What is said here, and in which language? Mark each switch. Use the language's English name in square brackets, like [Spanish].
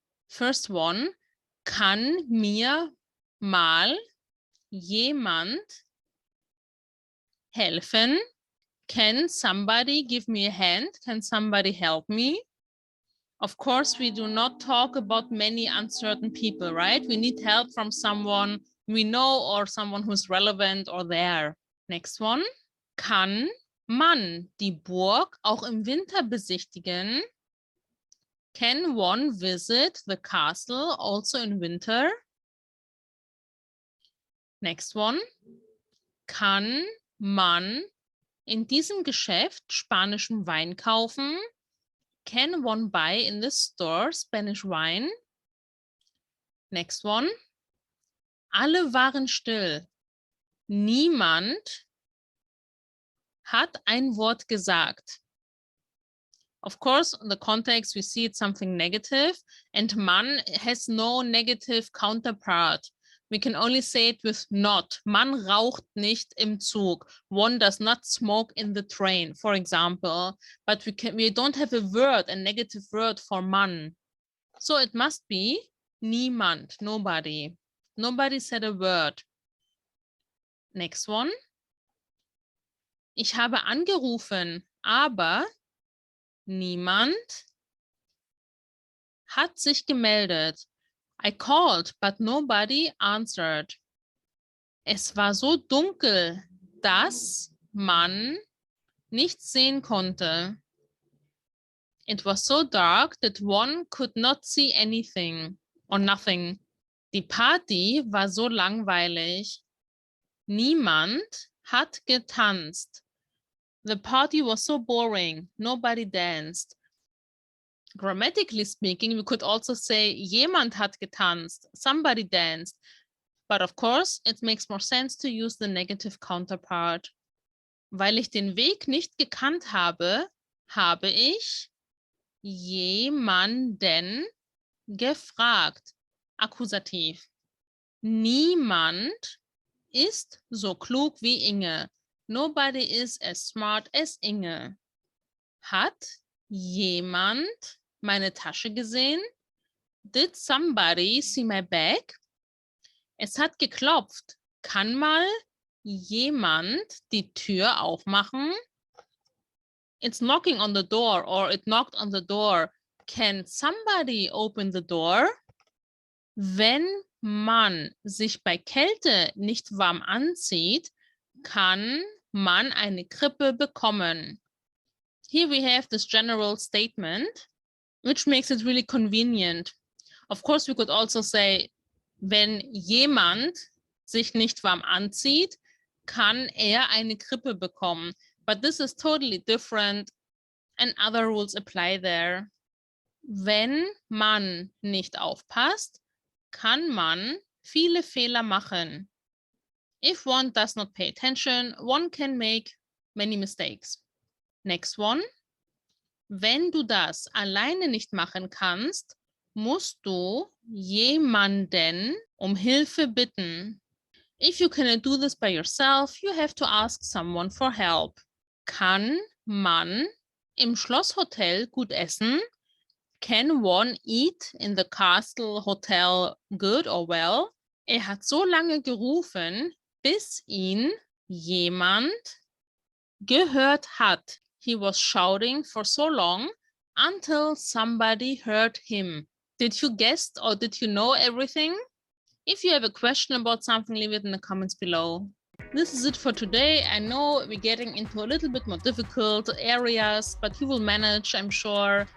[English] First one, [German] kann mir mal jemand helfen? [English] Can somebody give me a hand? Can somebody help me? Of course, we do not talk about many uncertain people, right? We need help from someone we know or someone who's relevant or there. Next one, [German] kann man die Burg auch im Winter besichtigen? [English] Can one visit the castle also in winter? Next one. [German] Kann man in diesem Geschäft spanischen Wein kaufen? [English] Can one buy in this store Spanish wine? Next one. [German] Alle waren still. Niemand hat ein Wort gesagt. [English] Of course, in the context, we see it's something negative, and man has no negative counterpart. We can only say it with not. [German] Man raucht nicht im Zug. [English] One does not smoke in the train, for example. But we don't have a word, a negative word for man. So it must be niemand, nobody. Nobody said a word. Next one. [German] Ich habe angerufen, aber niemand hat sich gemeldet. [English] I called, but nobody answered. [German] Es war so dunkel, dass man nichts sehen konnte. [English] It was so dark that one could not see anything or nothing. [German] Die Party war so langweilig. Niemand hat getanzt. [English] The party was so boring. Nobody danced. Grammatically speaking, we could also say [German] jemand hat getanzt. [English] Somebody danced. But of course, it makes more sense to use the negative counterpart. [German] Weil ich den Weg nicht gekannt habe, habe ich jemanden gefragt. Akkusativ. Niemand ist so klug wie Inge. [English] Nobody is as smart as Inge. [German] Hat jemand meine Tasche gesehen? [English] Did somebody see my bag? [German] Es hat geklopft. Kann mal jemand die Tür aufmachen? [English] It's knocking on the door, or it knocked on the door. Can somebody open the door? [German] Wenn man sich bei Kälte nicht warm anzieht, kann man eine Grippe bekommen. [English] Here we have this general statement, which makes it really convenient. Of course, we could also say, [German] wenn jemand sich nicht warm anzieht, kann er eine Grippe bekommen. [English] But this is totally different and other rules apply there. [German] Wenn man nicht aufpasst, kann man viele Fehler machen. [English] If one does not pay attention, one can make many mistakes. Next one. [German] Wenn du das alleine nicht machen kannst, musst du jemanden um Hilfe bitten. [English] If you cannot do this by yourself, you have to ask someone for help. [German] Kann man im Schlosshotel gut essen? [English] Can one eat in the castle hotel good or well? [German] Er hat so lange gerufen, bis ihn jemand gehört hat. [English] He was shouting for so long until somebody heard him. Did you guess or did you know everything? If you have a question about something, leave it in the comments below. This is it for today. I know we're getting into a little bit more difficult areas, but you will manage, I'm sure.